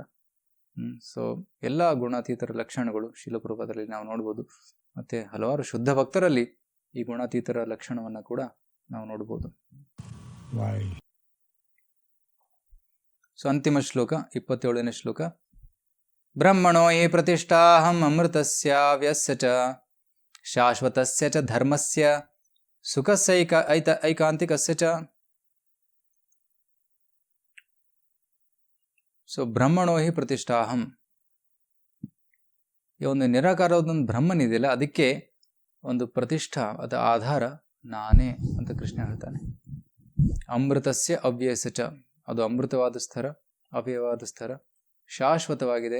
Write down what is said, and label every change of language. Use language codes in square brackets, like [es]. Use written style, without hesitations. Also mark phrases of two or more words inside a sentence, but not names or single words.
[kn] ಸೊ ಎಲ್ಲ ಗುಣಾತೀತರ ಲಕ್ಷಣಗಳು ಶೀಲ ಪ್ರಭುಪಾದರಲ್ಲಿ ನಾವು ನೋಡ್ಬೋದು. ಮತ್ತು ಹಲವಾರು ಶುದ್ಧ ಭಕ್ತರಲ್ಲಿ ಈ ಗುಣಾತೀತರ ಲಕ್ಷಣವನ್ನು ಕೂಡ ನಾವು ನೋಡ್ಬೋದು. ಸೊ ಅಂತಿಮ ಶ್ಲೋಕ 27ನೇ ಶ್ಲೋಕ. [sa] ಬ್ರಹ್ಮಣೋ ಯೇ ಪ್ರತಿಷ್ಠಾಹಂ ಅಮೃತಸ್ಯ ವ್ಯಸ್ಯ ಚ ಶಾಶ್ವತಸ್ಯ ಚ ಧರ್ಮಸ್ಯ ಸುಖಸ್ಯ ಐಕಾಂತಿಕಸ್ಯ ಚ. [kn] ಸೊ [sa] ಬ್ರಹ್ಮಣೋ ಹಿ ಪ್ರತಿಷ್ಠಾಹಂ, [kn] ಈ ಒಂದು ನಿರಾಕಾರವಾದೊಂದು ಬ್ರಹ್ಮನಿದೆಯಲ್ಲ, ಅದಕ್ಕೆ ಒಂದು ಪ್ರತಿಷ್ಠಾ, ಅದು ಆಧಾರ ನಾನೇ ಅಂತ ಕೃಷ್ಣ ಹೇಳ್ತಾನೆ. [sa] ಅಮೃತಸ್ಯ ಅವ್ಯಯಸ್ಯ ಚ, [kn] ಅದು ಅಮೃತವಾದ ಸ್ಥರ, ಅವ್ಯಯವಾದ ಸ್ಥರ, ಶಾಶ್ವತವಾಗಿದೆ.